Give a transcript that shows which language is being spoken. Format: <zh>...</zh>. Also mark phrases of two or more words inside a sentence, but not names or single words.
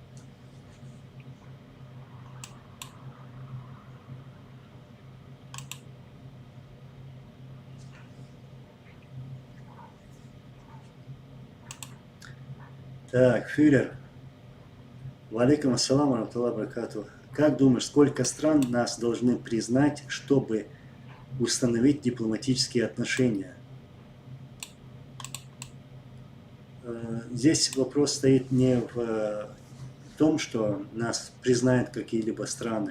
<ru>Так, Фюрер.</ru> <ar>وعليكم السلام، رحمة الله بركاته.</ar> <ru>Как думаешь, сколько стран нас должны признать, чтобы установить дипломатические отношения? Здесь вопрос стоит не в том, что нас признают какие-либо страны.</ru>